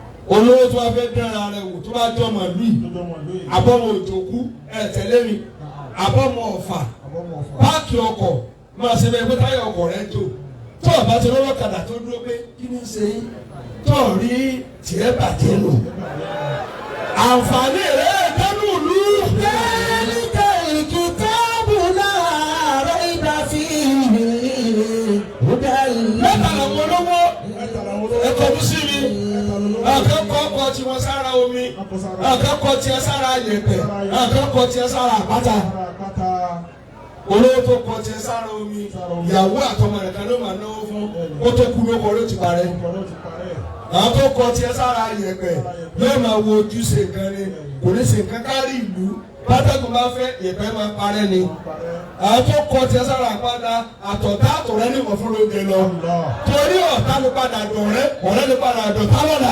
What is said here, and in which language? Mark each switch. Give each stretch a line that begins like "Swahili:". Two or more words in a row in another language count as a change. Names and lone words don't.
Yoruba: olówó tó wá fẹ́ dára rẹ̀ wò tó bá jọ màlúù àbọ̀mọ̀ òjòkú tẹ̀lé mi àbọ̀mọ̀ ọ̀fà páàkì ọkọ̀ máa ṣe bẹ́ẹ̀ pé táyà ọkọ̀ rẹ̀ jò tó ọ̀bá ti lọ́wọ́ kàdà tó dúró pé kí ni ṣe yín tó rí tiẹ̀ bàjẹ́ lò àǹfààní rẹ̀ dánú ìlú.
Arabic: ذلك الكتاب لا ريب فيه هدى
Yoruba: mẹ́ta làwọn olówó ẹ̀kọ́ mú sí mi akẹ́kọ̀ọ́ ọkọ̀ tí wọ́n sára omi akẹ́kọ̀ọ́ tí wọ́n sára yẹ̀pẹ̀ akẹ́kọ̀ọ́ tí wọ́n sára àpáta olówó tó kọ tí wọ́n sára omi ìyàwó àtọmọ rẹ̀ kan ló máa náwó fún kó tó kú ló kọ ló ti parẹ́ àwọn tó kọ tí wọ́n sára yẹ̀pẹ̀ yóò máa wo ojúṣe nǹkan ni kò ní ṣe nǹkan kárí ìlú pátákùn bá fẹ́ yẹ̀pẹ̀ máa parẹ́ ni àwọn tó kọ tí wọ́n sára àpáta àtọ̀tá àtọ̀rẹ́ ní ìwọ̀n fún lóde lọ torí ọ̀tá ló padà dọ̀rẹ́ ọ̀rẹ́ ló padà dọ̀tá lọ́la.